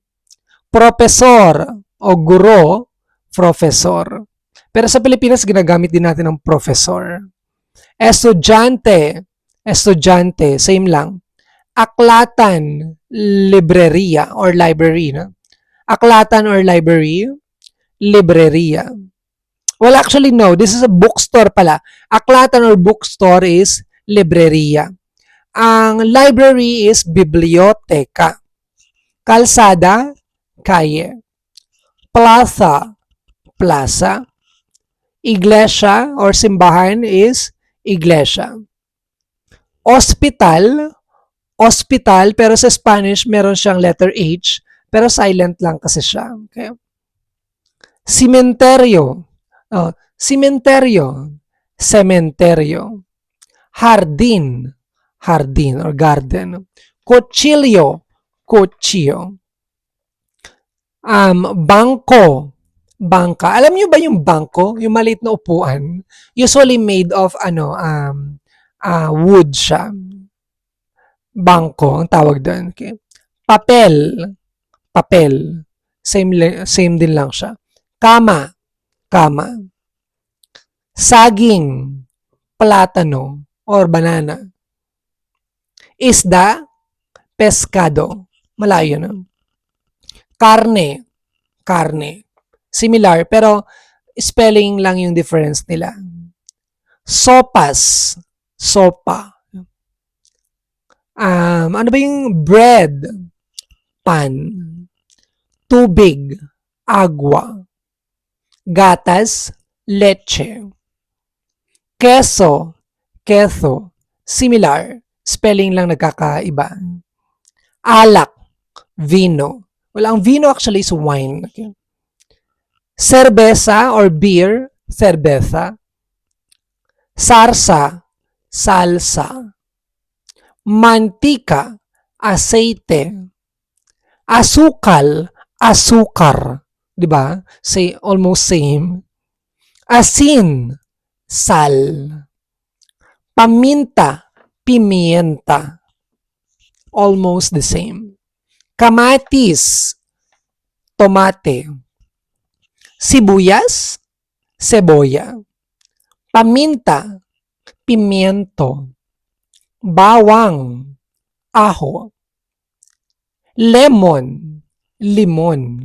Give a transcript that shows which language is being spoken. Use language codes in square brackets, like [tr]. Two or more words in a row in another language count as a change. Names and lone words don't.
[tl] Professor o guro, professor. Pero sa Pilipinas, ginagamit din natin ang professor. Estudyante, estudyante, same lang. Aklatan, libreria or library. No? Aklatan or library, libreria. [en] Well, actually, no. This is a bookstore pala. Aklatan or bookstore is libreria. [tl] Ang library is biblioteka. Kalsada, [es] calle. Plaza, plaza. Iglesia or simbahan is iglesia. [tl] Hospital, hospital, pero sa Spanish meron siyang letter H, pero silent lang kasi siya. Okay? [es] Cementerio, cementerio, cementerio. [tl] Hardin, hardin or garden. [es] Cuchillo, cuchillo. [tl] Bangko, bangka. Alam niyo ba yung bangko? Yung maliit na upuan? [en] Usually made of wood siya. [tl] Bangko ang tawag doon. Okay? Papel, papel. Same din lang siya. Kama, kama. Saging, platano or banana. Isda, pescado. Malayo na. Karne, karne. Similar, pero spelling lang yung difference nila. Sopas, sopa. Ano ba yung bread? [es] Pan. Tubig, agua. [tl] Gatas, leche. [es] Queso, queso. [en] Similar, [tl] spelling lang nagkakaiba. Alak, vino. [en] Well, ang vino actually is wine. Okay? Cerveza or beer, [es] cerveza. [tl] Sarsa, salsa. Mantika, aceite. Asukal, asukar. Diba? [en] Say, almost same. Asin, sal. [tl] Paminta, pimienta. [en] almost the same. [tl] Kamatis, tomate. Sibuyas, cebolla. Paminta, pimiento. Bawang, ajo. [en] Lemon, limon.